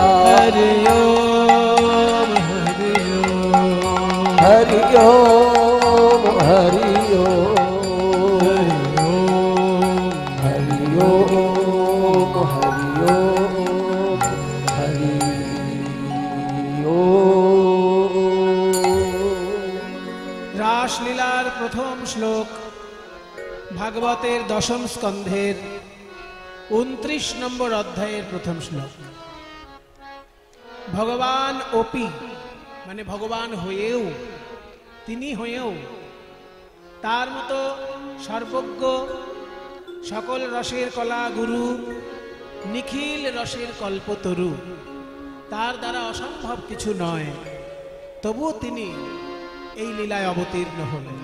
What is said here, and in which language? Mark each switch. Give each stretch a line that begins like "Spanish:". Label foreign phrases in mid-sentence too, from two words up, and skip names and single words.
Sanskrit: हरि ओम हरि ओम हरि ओम हरि ओम हरि ओम हरि ओम हरि ओम।
Bangla: রাসলীলার প্রথম শ্লোক ভাগবতের দশম স্কন্ধের 29 নম্বর অধ্যায়ের প্রথম শ্লোক। ভগবান অপি মানে ভগবান হয়েও, তিনি হয়েও তার মতো সর্বজ্ঞ, সকল রসের কলা গুরু, নিখিল রসের কল্পতরু, তার দ্বারা অসম্ভব কিছু নয়, তবুও তিনি এই লীলায় অবতীর্ণ হলেন।